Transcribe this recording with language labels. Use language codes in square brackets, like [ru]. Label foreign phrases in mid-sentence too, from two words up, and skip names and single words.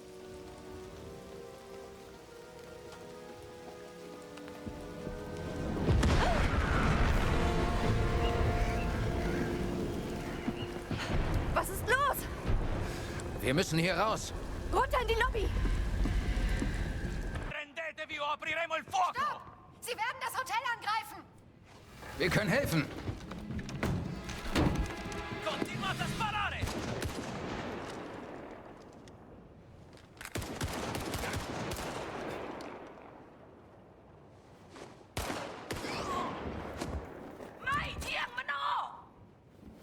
[de] Was ist los? Wir müssen hier raus. Runter in die Lobby! [it] Rendetevi o apriremo il fuoco! [de] Stopp! Sie werden das Hotel angreifen! Wir können helfen. [it] Continuate a sparare! Mai diamno!